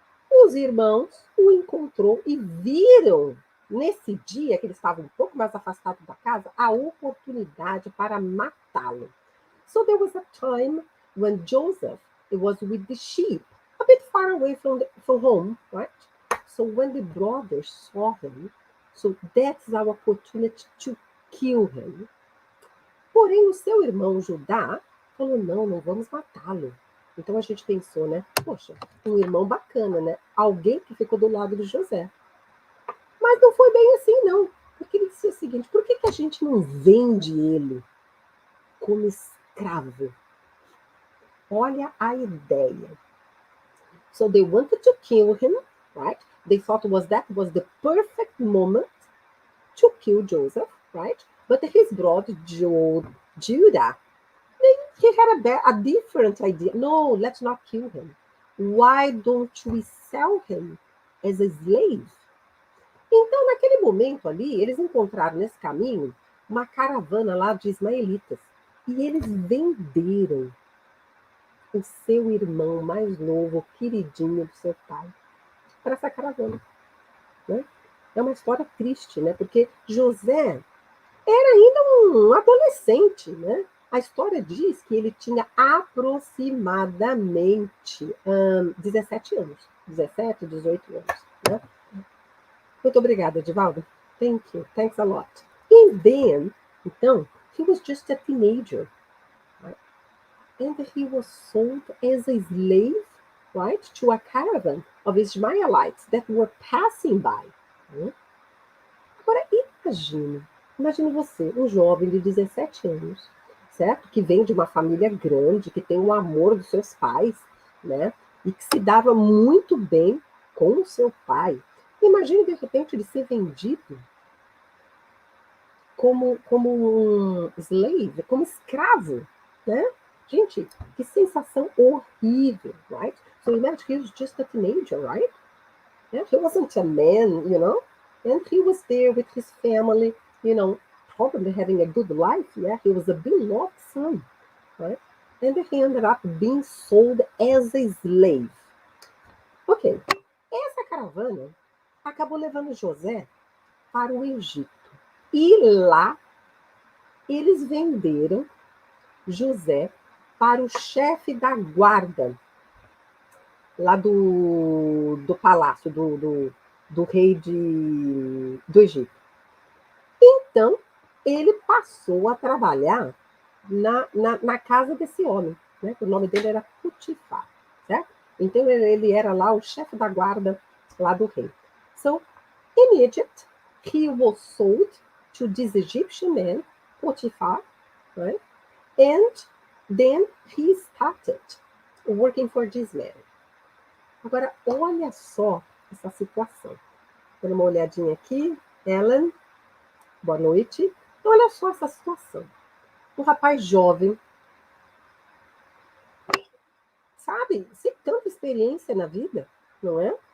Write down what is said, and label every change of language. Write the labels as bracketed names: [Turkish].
[Portuguese] Os irmãos o encontrou e viram, nesse dia que ele estava um pouco mais afastado da casa, a oportunidade para matá-lo. [English] So there was a time when Joseph was with the sheep, a bit far away from home, right? So when the brothers saw him, so that's our opportunity to kill him. [Portuguese] Porém, o seu irmão Judá falou, não vamos matá-lo. Então a gente pensou, né? Poxa, um irmão bacana, né? Alguém que ficou do lado de José. Mas não foi bem assim, não. Porque ele disse o seguinte, por que a gente não vende ele como escravo? Olha a ideia. [English] So they wanted to kill him, right? They thought that was the perfect moment to kill Joseph, right? But his brother Judah, he had a different idea. No, let's not kill him. Why don't we sell him as a slave? [Portuguese] Então, naquele momento ali, eles encontraram nesse caminho uma caravana lá de ismaelitas. E eles venderam o seu irmão mais novo, queridinho do seu pai, para essa caravana. Né? É uma história triste, né? Porque José era ainda um adolescente, né? A história diz que ele tinha aproximadamente 17 anos. 17, 18 anos. Né? Muito obrigada, Edivaldo. [English] Thank you. Thanks a lot. And then, então, he was just a teenager. Right? And he was sold as a slave, right, to a caravan of Ishmaelites that were passing by. [Portuguese] Né? Agora, imagine você, um jovem de 17 anos, certo? Que vem de uma família grande, que tem o amor dos seus pais, né? E que se dava muito bem com o seu pai. Imagine, de repente, ele ser vendido como um slave, como escravo, né? Gente, que sensação horrível, right? [English] So imagine he was just a teenager, right? Yeah, he wasn't a man, and he was there with his family, probably having a good life. Yeah, he was a beloved son, right? And he ended up being sold as a slave. Ok, [Portuguese] essa caravana acabou levando José para o Egito. E lá eles venderam José para o chefe da guarda, lá do palácio, do rei do Egito. Então, ele passou a trabalhar na casa desse homem, né? O nome dele era Potifar, certo? Então, ele era lá o chefe da guarda lá do rei. [English] So, in Egypt, he was sold to this Egyptian man, Potifar, right? And then he started working for this man. [Portuguese] Agora, olha só essa situação. Dando uma olhadinha aqui. Ellen, boa noite. Então, olha só essa situação. Um rapaz jovem, sabe, sem tanta experiência na vida, não é?